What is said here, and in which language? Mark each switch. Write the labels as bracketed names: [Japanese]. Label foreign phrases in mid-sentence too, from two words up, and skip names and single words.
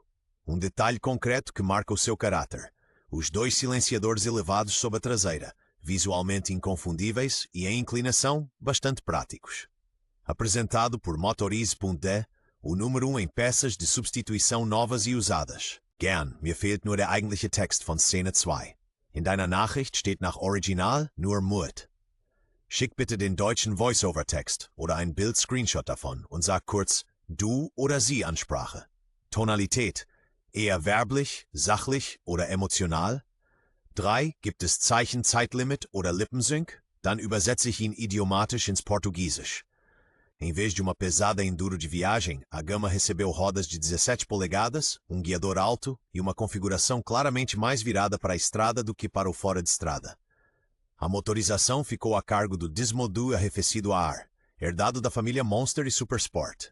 [Portuguese] Um detalhe concreto que marca o seu caráter: os dois silenciadores elevados sob a traseira, visualmente inconfundíveis e em inclinação bastante práticos. Apresentado por Motorize.de, o número 1 em peças de substituição novas e usadas. [German] Gern, mir fehlt nur der eigentliche Text von Szene 2. In deiner Nachricht steht nach Original nur Mut. Schick bitte den deutschen Voice-Over-Text oder ein Bild-Screenshot davon und sag kurz Du- oder Sie-Ansprache. Tonalität: eher werblich, sachlich oder emotional? 3. Gibt es Zeichen-Zeitlimit oder Lippensync? Dann übersetze ich ihn idiomatisch ins Portugiesisch. [Portuguese] Em vez de uma pesada enduro de viagem, a gama recebeu rodas de 17 polegadas, um guiador alto e uma configuração claramente mais virada para a estrada do que para o fora de estrada. A motorização ficou a cargo do Dismodu arrefecido a ar, herdado da família Monster e Supersport.